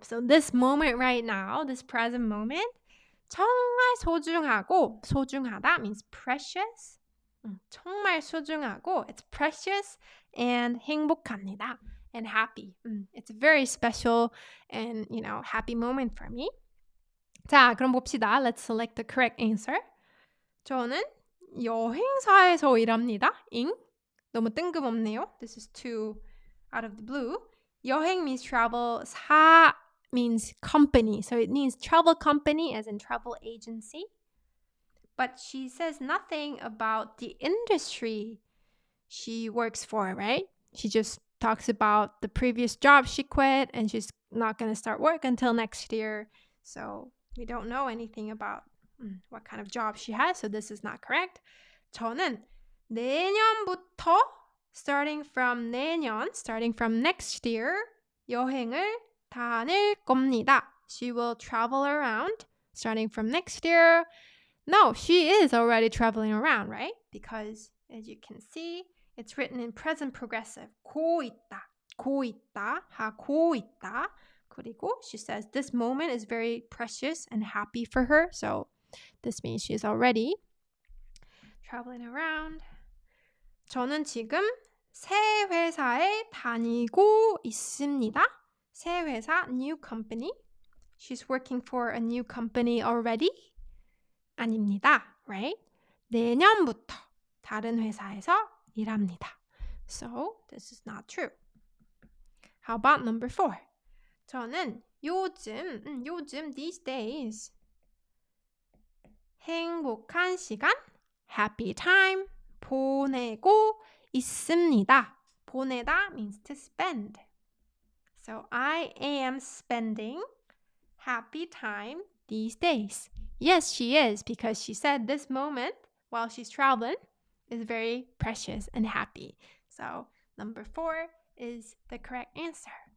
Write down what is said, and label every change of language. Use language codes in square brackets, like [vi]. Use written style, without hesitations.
[en] So this moment right now, this present moment, [ko] 정말 소중하고, [en] 소중하다 means precious. [ko] 정말 소중하고, [en] it's precious and 행복합니다. And happy. It's a very special and, happy moment for me. [ko] 자, 그럼 봅시다. [en] Let's select the correct answer. [ko] 저는 여행사에서 일합니다. 잉? 너무 뜬금없네요. [en] This is too out of the blue. 여행 means travel. 사 means company. So it means travel company as in travel agency. But she says nothing about the industry she works for, right? She just talks about the previous job she quit and she's not going to start work until next year. So we don't know anything about what kind of job she has. So this is not correct. [ko] 저는 내년부터 [en] starting from next year [ko] 여행을 다닐 겁니다. [en] She will travel around starting from next year. No, she is already traveling around, right? Because as you can see, it's written in present progressive. [ko] 고 있다, 하고 있다. [en] 그리고 she says this moment is very precious and happy for her. So this means she's already traveling around. [ko] 저는 지금 새 회사에 다니고 있습니다. [en] 새 회사, new company. She's working for a new company already. [ko] 아닙니다, right? 내년부터 다른 회사에서 일합니다. [en] So this is not true. How about number 4? [ko] 저는 요즘 [en] these days [ko] 행복한 시간 [en] happy time [ko] 보내고 있습니다. [en] 보내다 means to spend. So I am spending happy time these days. Yes, she is because she said this moment while she's traveling is very precious and happy. So number 4 is the correct answer.